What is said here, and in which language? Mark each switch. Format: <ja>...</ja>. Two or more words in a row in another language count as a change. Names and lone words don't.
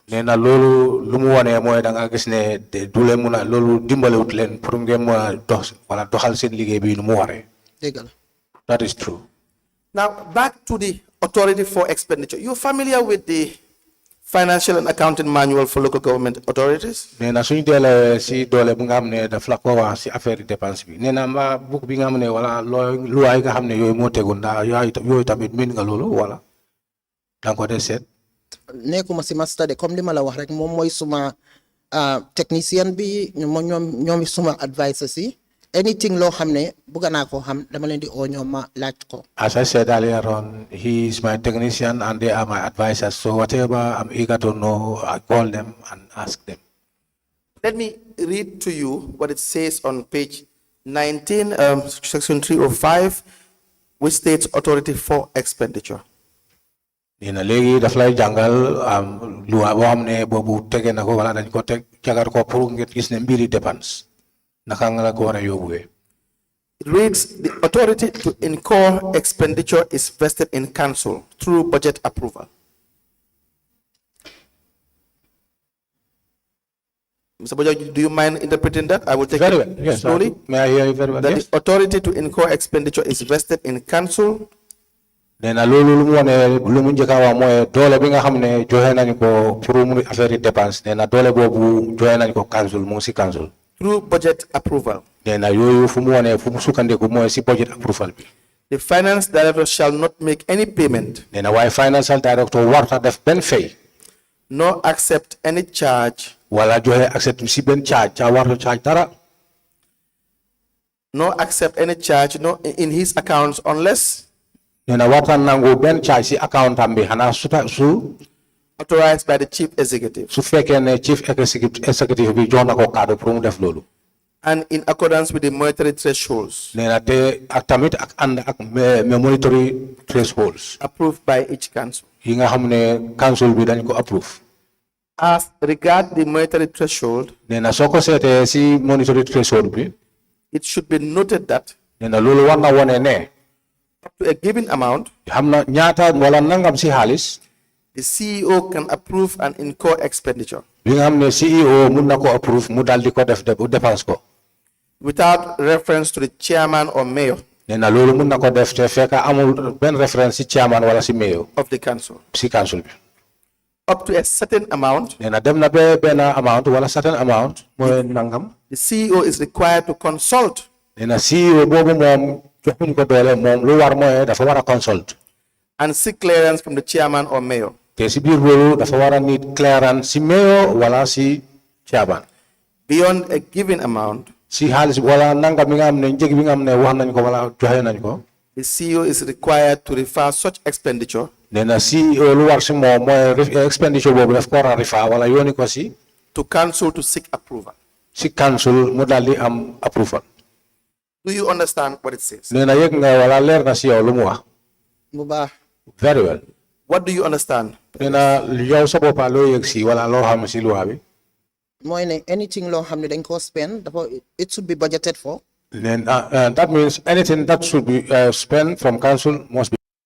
<en>That is true. Now, back to the authority for expenditure. You're familiar with the financial and accounting manual for local government authorities?</en> <wo>Nekuma si master de comme li ma la wax rek mom moy suma technicien bi ñom suma advisor si anything lo xamne buga na ko xam dama len di o ñom ma laaj ko.</wo> <en>As I said earlier on, he is my technician and they are my advisors, so whatever I'm eager to know, I call them and ask them. Let me read to you what it says on page 19, section 305, which states authority for expenditure.</en> <wo>Nina legi daf lay jangal loi bo xamne bobu tege nako wala dañ ko tek jagar ko pour ngeen gis ne mbiri dépense naka nga ko wara yobué.</wo> <en>It reads, the authority to incur expenditure is vested in council through budget approval. Mr. Bojo, do you mind interpreting that? I will take very it well. Yes, slowly. May I hear you very well? That yes. The authority to incur expenditure is vested in council.</en> <wo>Then lolu lu mu wone lu mu njëkka wa moy doole bi nga xamne joxe nañ ko pour mu affaire dépense nee na doole bobu joxe nañ ko council mu si council</wo> <en>through budget approval.</en> <wo>Then yoyu fu mu wone fu mu sukkandiku moy si</wo> <en>budget approval</en> <wo>bi.</wo> <en>The finance director shall not make any payment,</en> <wo>nee na waaye</wo> <en>financial director</en> <wo>warta def benn fay</wo> <en>nor accept any charge,</en> <wo>wala joxe accept si benn charge ca warta charge dara</wo> <en>nor accept any charge no in his accounts unless</en> <wo>nee na warta nangu benn charge si account am bi xanaa su</wo> <en>authorized by the chief executive</en> <wo>su fekkee ne</wo> <en>chief executive</en> <wo>bi jox na ko kaddu pour mu def loolu</wo> <en>and in accordance with the monetary thresholds</en> <wo>nee na te ak tamit ak ànd ak</wo> <en>monetary thresholds approved by each council.</en> <wo>yi nga xam ne council bi dañ ko approve</wo> <en>As regard the monetary threshold,</en> <wo>nee na soo ko seetee si</wo> <en>monetary threshold</en> <wo>bi</wo> <en>it should be noted that</en> <wo>nee na loolu war na wone ne</wo> <en>up to a given amount,</en> <wo>xam na ñaata wala nangam si xaalis</wo> <en>the CEO can approve and incur expenditure</en> <wo>bi nga xam ne CEO mun na ko approve mu dal di ko def dépense ko</wo> <en>without reference to the chairman or mayor</en> <wo>nee na loolu mun na ko def te fekk amul benn référence si chairman wala si mayor</wo> <en>of the council.</en> <wo>si council bi</wo> <en>Up to a certain amount,</en> <wo>nee na dem na ba benn amount wala</wo> <en>certain amount</en> <wo>mooy nangam</wo> <en>the CEO is required to consult</en> <wo>nee na CEO boobu moom joxuñ ko doole moom lu war mooy dafa war a consult</wo> <en>and seek clearance from the chairman or mayor.</en> <wo>te si biir loolu dafa war a</wo> <en>need clearance</en> <wo>si mayor wala si chairman</wo> <en>Beyond a given amount,</en> <wo>si xaalis wala nangam bi nga xam ne njëg bi nga xam ne wax nañ ko wala joxe nañ ko</wo> <en>the CEO is required to refer such expenditure</en> <wo>nee na CEO lu war si moom mooy expenditure boobu daf ko war a refer wala yónni ko si</wo> <en>to council to seek approval.</en> <wo>si council mu daal di am approval</wo> <en>Do you understand what it says?</en> <wo>nee na yëg nga wala leer na si yow lu mu wax bu baax</wo> <en>very well What do you understand?</en> <wo>nee na yow sa boppa loo yëg si wala loo xam si loi bi mooy ne anything loo xam ne dañ ko spend dafa</wo> <en>it should be budgeted for then that means anything that should be spent from council must be</en>